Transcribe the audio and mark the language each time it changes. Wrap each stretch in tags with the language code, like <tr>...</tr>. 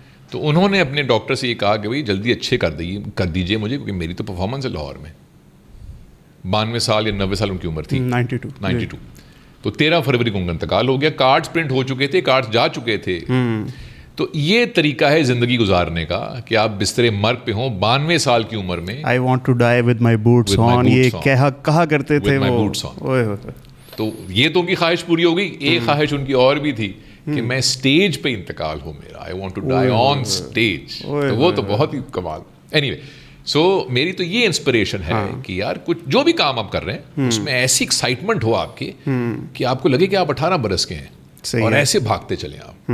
<ur>تو انہوں نے اپنے ڈاکٹر سے یہ کہا کہ بھائی جلدی اچھے کر دیجیے مجھے, کیونکہ میری تو پرفارمنس ہے لاہور میں. 92 سال یا 90 سال ان کی عمر تھی, 92. تو 13 فروری کو ان کا انتقال ہو گیا. کارڈز پرنٹ ہو چکے تھے, کارڈز جا چکے تھے. تو یہ طریقہ ہے زندگی گزارنے کا کہ آپ بستر مرگ پہ ہوں 92 سال کی عمر میں.</ur> <en>I want to die with my boots on,</en> <ur>یہ کہا کرتے تھے وہ. تو یہ تو ان کی خواہش پوری ہو گئی. ایک خواہش ان کی اور بھی تھی کہ میں اسٹیج پہ انتقال ہو میرا,</ur> <en>I want to die on stage.</en> <ur>تو وہ تو بہت ہی کمال. اینی وے, سو میری تو یہ انسپریشن ہے کہ یار کچھ جو بھی کام آپ کر رہے ہیں اس میں ایسی ایکسائٹمنٹ ہو آپ کے کہ آپ کو لگے کہ آپ 18 برس کے ہیں اور ایسے بھاگتے چلیں آپ.</ur>